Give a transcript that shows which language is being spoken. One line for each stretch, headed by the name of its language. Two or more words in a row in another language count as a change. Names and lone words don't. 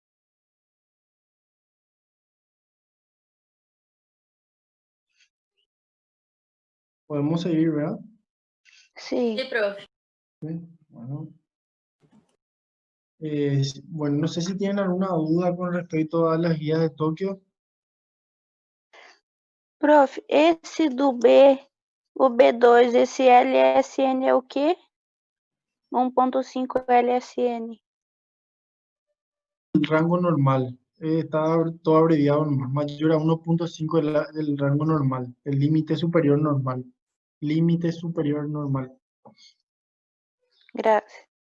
Spanish: Podemos seguir, ¿verdad? Sí. Sí, profe. Sí, bueno. Bueno, no sé si tienen alguna duda con respecto a las guías de Tokio.
Portuguese: Prof, esse do B, o B2, esse LSN é o quê?
Spanish: 1.5 LSN. El rango normal, está todo abreviado nomás, mayor a 1.5 del rango normal, el límite superior normal. Límite superior normal.
Portuguese: Graças.